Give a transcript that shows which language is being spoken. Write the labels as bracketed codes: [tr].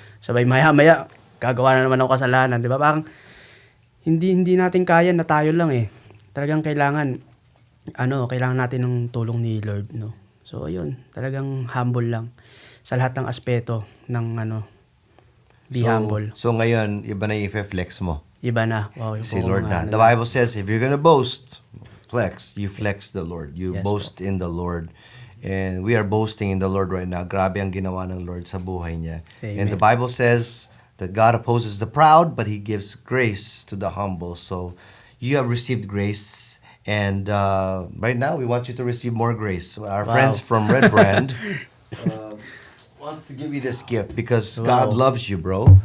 [tl] Sabay maya-maya, gagawa na naman ako kasalanan. Di ba? Parang hindi natin kaya na tayo lang eh. Talagang kailangan natin ng tulong ni Lord. No? So ayun, talagang humble lang sa lahat ng aspeto ng [en] be humble. [tl] So ngayon, iba na yung i-flex mo. Iba na. Wow, Si Lord na. [en] The Bible says, if you're gonna boast, you flex the Lord. You boast in the Lord. And we are boasting in the Lord right now. [tl] Grabe ang ginawa ng Lord sa buhay niya. [en] Amen. And the Bible says that God opposes the proud, but He gives grace to the humble. So you have received grace. And right now, we want you to receive more grace. Our friends from Red Brand wants to give you this gift because God loves you, bro.